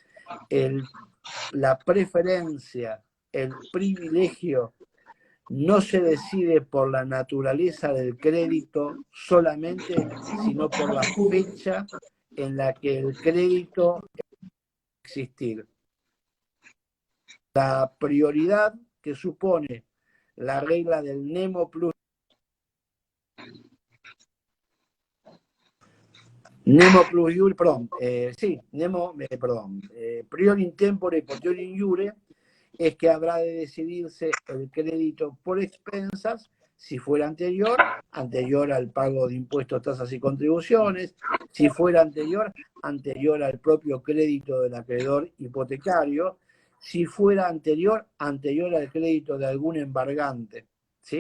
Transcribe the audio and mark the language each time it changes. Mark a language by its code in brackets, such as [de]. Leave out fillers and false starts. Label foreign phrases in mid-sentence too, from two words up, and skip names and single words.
[es] La preferencia, el privilegio, no se decide por la naturaleza del crédito solamente, sino por la fecha en la que el crédito existir. La prioridad que supone la regla del [la] nemo plus iure, prior in tempore y posterior in iure, [es] es que habrá de decidirse el crédito por expensas si fuera anterior al pago de impuestos, tasas y contribuciones, si fuera anterior al propio crédito del acreedor hipotecario, si fuera anterior al crédito de algún embargante, ¿sí?